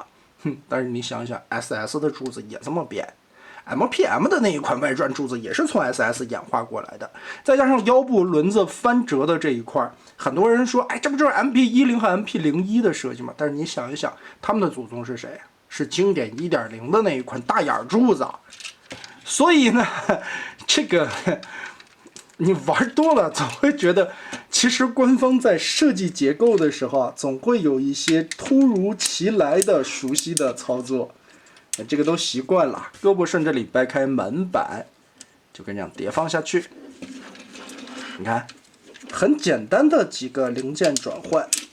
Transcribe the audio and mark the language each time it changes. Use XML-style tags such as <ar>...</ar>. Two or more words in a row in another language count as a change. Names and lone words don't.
<zh>但是你想想 SS 的柱子也這麼變 ，MPM 的那一款外傳柱子也是從 SS 演化過來的，再加上腰部輪子翻折的這一塊，很多人說，哎，這不就是 MP10 和 MP01的設計嗎？但是你想一想，他們的祖宗是誰？是經典 1.0 的那一款大眼柱子，所以呢，這個。你玩多了，总會覺得，其實官方在設計結構的時候啊，總會有一些突如其來的熟悉的操作，這個都習慣了。胳膊順這裡掰開門板，就跟這樣疊放下去。你看，很簡單的幾個零件轉換。</zh>